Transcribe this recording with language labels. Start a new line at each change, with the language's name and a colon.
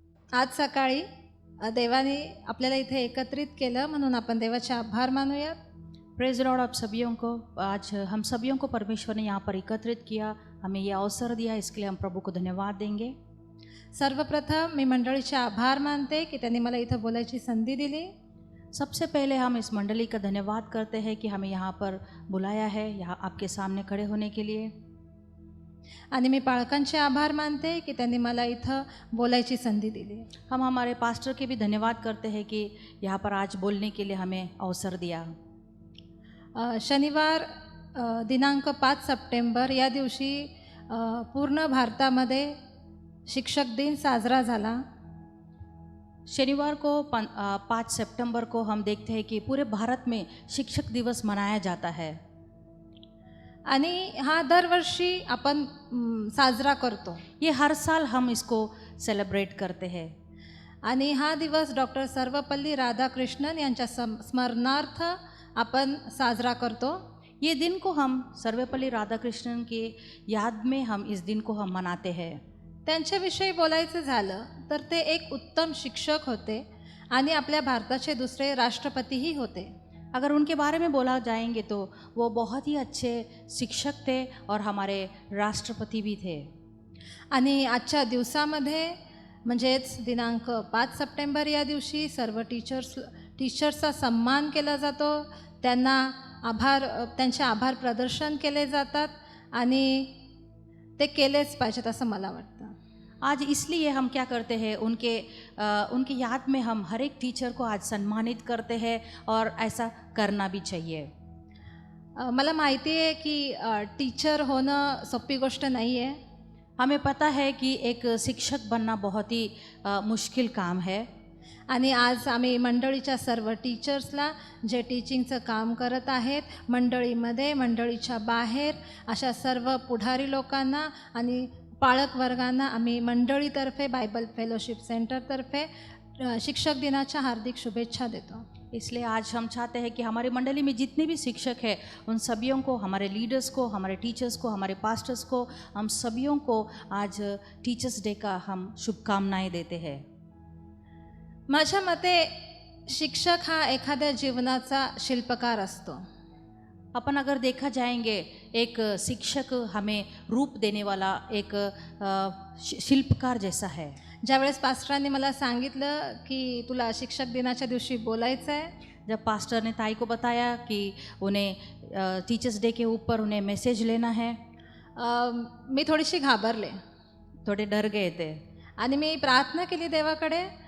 Marathi: आज सकाळी देवाने आपल्याला इथे एकत्रित केलं म्हणून आपण देवाचे आभार मानूयात.
English: Praise lord.
Hindi: आप सभियों को आज हम सभियों को परमेश्वर ने यहाँ पर एकत्रित किया, हमें ये अवसर दिया, इसके लिए हम प्रभु को धन्यवाद देंगे.
Marathi: सर्वप्रथम मी मंडळीचे आभार मानते की त्यांनी मला इथं बोलायची संधी दिली.
Hindi: सबसे पहले हम इस मंडली का धन्यवाद करते हैं कि हमें यहाँ पर बुलाया है, यहाँ आपके सामने खड़े होने के लिए.
Marathi: आणि मी पालकांचे आभार मानते की त्यांनी मला इथं बोलायची संधी दिली.
Hindi: हम हमारे पास्टर के भी धन्यवाद करते हैं कि यहाँ पर आज बोलने के लिए हमें अवसर दिया.
Marathi: शनिवार दिनांक 5 सप्टेंबर या दिवशी पूर्ण भारतामध्ये शिक्षक दिन साजरा झाला.
Hindi: शनिवार को 5 सितंबर को हम देखते हैं कि पूरे भारत में शिक्षक दिवस मनाया जाता है.
Marathi: आणि हा दरवर्षी आपण साजरा करतो.
Hindi: ये हर साल हम इसको सेलिब्रेट करते हैं.
Marathi: आणि हा दिवस डॉक्टर सर्वपल्ली राधाकृष्णन यांच्या स्मरणार्थ आपण साजरा करतो.
Hindi: ये दिन को हम सर्वपल्ली राधाकृष्णन की याद में हम इस दिन को हम मनाते हैं.
Marathi: त्यांच्याविषयी बोलायचं झालं तर ते एक उत्तम शिक्षक होते आणि आपल्या भारताचे दुसरे राष्ट्रपतीही होते.
Hindi: अगर उनके बारे में बोला जाएंगे तो वो बहुत ही अच्छे शिक्षक थे और हमारे राष्ट्रपति भी थे.
Marathi: आणि आजच्या दिवसामध्ये म्हणजेच दिनांक 5 सप्टेंबर या दिवशी सर्व टीचर्सचा सन्मान केला जातो. त्यांचे आभार प्रदर्शन केले जातात आणि ते केलेच पाहिजेत असं मला वाटतं.
Hindi: आज इसलिए हम क्या करते हैं, उनके याद में हम हर एक टीचर को आज सम्मानित करते हैं और ऐसा करना भी चाहिए.
Marathi: मला माहिती आहे की टीचर होणं सोपी गोष्ट नाही आहे.
Hindi: हमें पता है कि एक शिक्षक बनना बहुत ही मुश्किल काम है.
Marathi: आणि आज आम्ही मंडळीच्या सर्व टीचर्सला जे टीचिंगचं काम करत आहेत, मंडळीमध्ये मंडळीच्या बाहेर अशा सर्व पुढारी लोकांना आणि पालक वर्गांना आम्ही मंडळीतर्फे बायबल फेलोशिप सेंटरतर्फे शिक्षक दिनाच्या हार्दिक शुभेच्छा देतो.
Hindi: इसलिए आज हम चाहते हैं कि हमारी मंडली में जितने भी शिक्षक हैं उन सभियों को, हमारे लीडर्स को, हमारे टीचर्स को, हमारे पास्टर्स को, हम सभियों को आज टीचर्स डे का हम शुभकामनाएं देते हैं.
Marathi: माझ्या मते शिक्षक हा एखाद्या जीवनाचा शिल्पकार असतो.
Hindi: अपन अगर देखा जाएंगे एक शिक्षक हमें रूप देने वाला एक शिल्पकार जैसा है.
Marathi: ज्यावेळेस पास्टरांनी मला सांगितलं की तुला शिक्षक दिनाच्या दिवशी बोलायचं आहे,
Hindi: जब पास्टर ने ताई को बताया कि उन्हें टीचर्स डे के ऊपर उन्हें मैसेज लेना है,
Marathi: मी थोडीशी घाबरले.
Hindi: थोड़े डर गए थे.
Marathi: आणि मी प्रार्थना केली देवाकडे